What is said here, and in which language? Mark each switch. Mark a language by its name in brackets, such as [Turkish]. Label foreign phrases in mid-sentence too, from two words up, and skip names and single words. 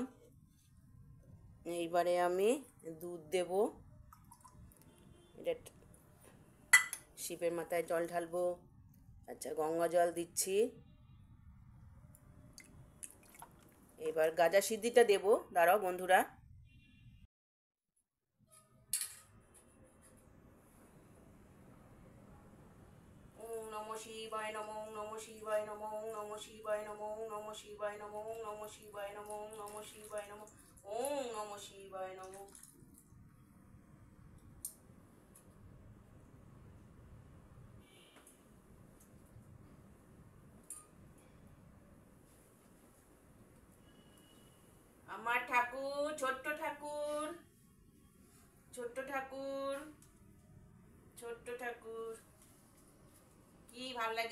[Bangla] এইবারে আমি দুধ দেব, এটা শিবের মাথায় জল ঢালবো। আচ্ছা, গঙ্গা জল দিচ্ছি। এবার গাজা সিদ্ধিটা দেব, দাঁড়াও বন্ধুরা। [Sanskrit] নমঃ শিবায় নমঃ, নমঃ শিবায় নমঃ, নমঃ শিবায় নমঃ, নমঃ শিবায় নমঃ, নমঃ শিবায় নমঃ, নমঃ শিবায় নমঃ, ওম নমঃ শিবায় নমঃ। [Bangla] আমার ঠাকুর, ছোট্ট ঠাকুর, ছোট্ট ঠাকুর, ছোট্ট ঠাকুর, কি ভাল লাগে।